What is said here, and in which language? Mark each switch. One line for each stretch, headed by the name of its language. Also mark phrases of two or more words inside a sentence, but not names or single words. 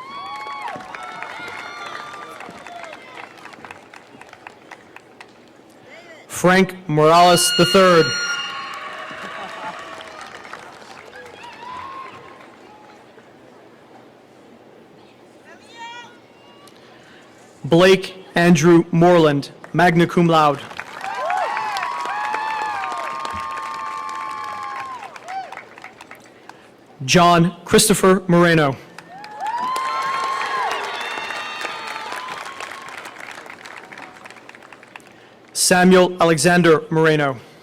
English: Frank Morales III. Blake Andrew Moreland,
Latin: magna cum laude.
English: John Christopher Moreno. Samuel Alexander Moreno.